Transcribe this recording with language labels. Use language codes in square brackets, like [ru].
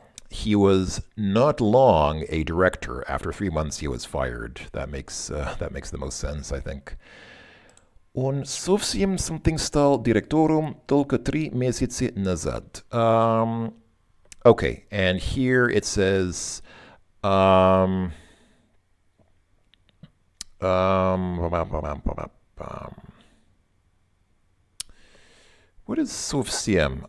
[en] He was not long a director. After 3 months, he was fired. That makes the most sense, I think. [ru] Он совсем something стал директором только 3 месяца назад. [en] Okay, and here it says what is совсем?